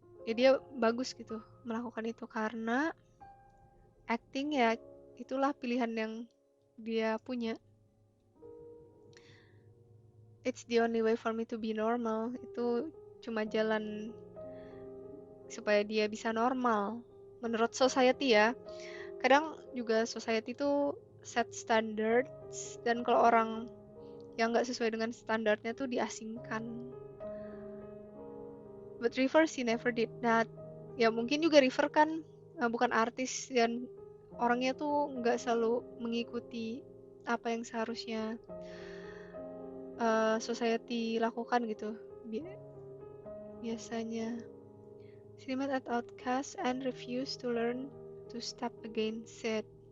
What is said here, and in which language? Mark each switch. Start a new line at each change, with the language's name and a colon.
Indonesian: Ya dia bagus gitu melakukan itu karena acting ya itulah pilihan yang dia punya.
English: It's the only way for me to be normal.
Indonesian: Itu cuma jalan supaya dia bisa normal. Menurut society ya. Kadang juga society itu set standards dan kalau orang yang nggak sesuai dengan standarnya tuh diasingkan.
English: But River she never did that.
Indonesian: Ya mungkin juga River kan bukan artis dan orangnya tuh nggak selalu mengikuti apa yang seharusnya society lakukan gitu biasanya.
English: She met at outcast and refused to learn to step against it.